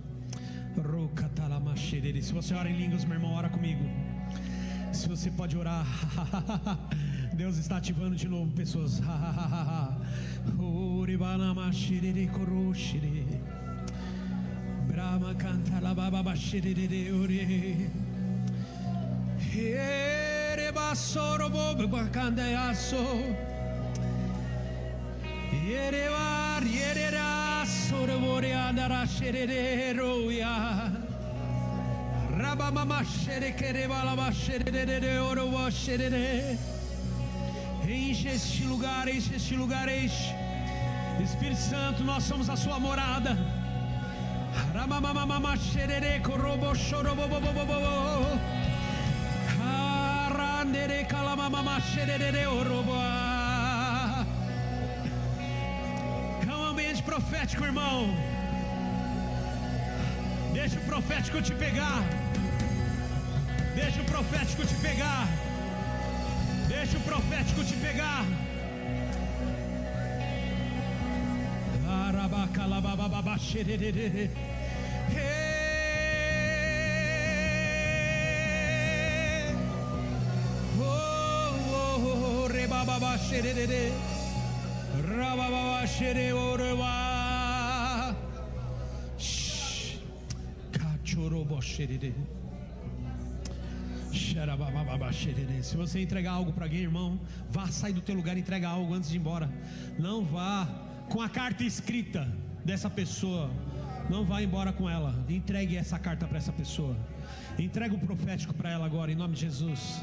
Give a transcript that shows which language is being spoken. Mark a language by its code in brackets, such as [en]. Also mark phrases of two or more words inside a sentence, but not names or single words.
[pt] Se você ora em línguas, meu irmão, ora comigo. Se você pode orar, Deus está ativando de novo pessoas. Brahma canta la baba bashirire ore. Ere basoro bobe bakanda yaso. Ere var ere rasoro bore andara shirire roya. Raba mama shere kere bala bashirire oro bashirire. Enche este lugar, enche este lugar, enche. Espírito Santo, nós somos a sua morada. Ramamamama shere korobo shorobo bo bo bo bo. Karandere kalamamama shere orobo. É um ambiente profético, irmão. Deixa o profético te pegar. Deixa o profético te pegar. Deixa o profético te pegar. Arabacalabababa xerere. Oh, rebababa xerere. Rabababa xere oreba. Cachorobo xerere. Se você entregar algo para alguém, irmão, vá, sai do teu lugar e entrega algo antes de ir embora. Não vá com a carta escrita dessa pessoa. Não vá embora com ela. Entregue essa carta para essa pessoa. Entregue o profético para ela agora, em nome de Jesus.